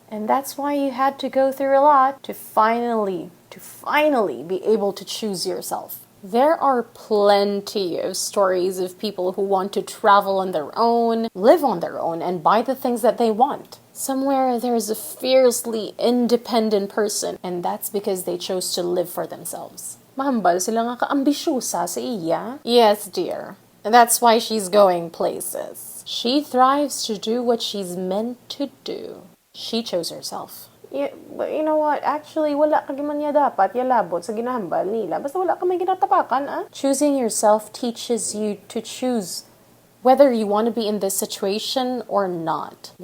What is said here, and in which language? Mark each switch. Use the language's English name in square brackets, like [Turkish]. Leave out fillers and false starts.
[English] And that's why you had to go through a lot to finally be able to choose yourself. There are plenty of stories of people who want to travel on their own, live on their own, and buy the things that they want. Somewhere there's a fiercely independent person, and that's because they chose to live for themselves. [Hiligaynon] Mahambal sila nga kaambisyosa sa iya. [English] Yes, dear. And that's why she's going places. She thrives to do what she's meant to do. She chose herself. Yeah, but you know what? Actually, [Hiligaynon] wala ka man niya dapat yalabot sa ginahambal nila. Basta wala ka may ginatapakan, ah? [English] Choosing yourself teaches you to choose whether you want to be in this situation or not.